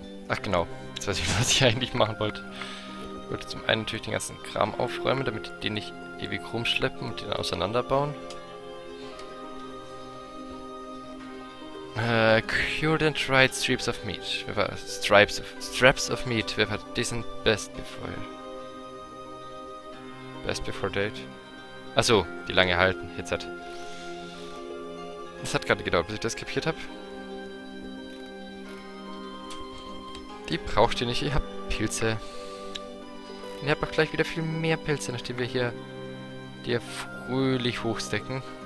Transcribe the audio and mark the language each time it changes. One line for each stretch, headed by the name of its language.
German: Ach genau, jetzt weiß ich, was ich eigentlich machen wollte. Ich wollte zum einen natürlich den ganzen Kram aufräumen, damit die den nicht ewig rumschleppen und den auseinanderbauen.
English: Cured and dried strips of meat. Straps of meat.
German: Wer hat diesen
English: best before date?
German: Achso, die lange halten. Jetzt hat. Es hat gerade gedauert, bis ich das kapiert habe. Die braucht ihr nicht, ihr habt Pilze. Und ihr habt auch gleich wieder viel mehr Pilze, nachdem wir hier die fröhlich hochstecken.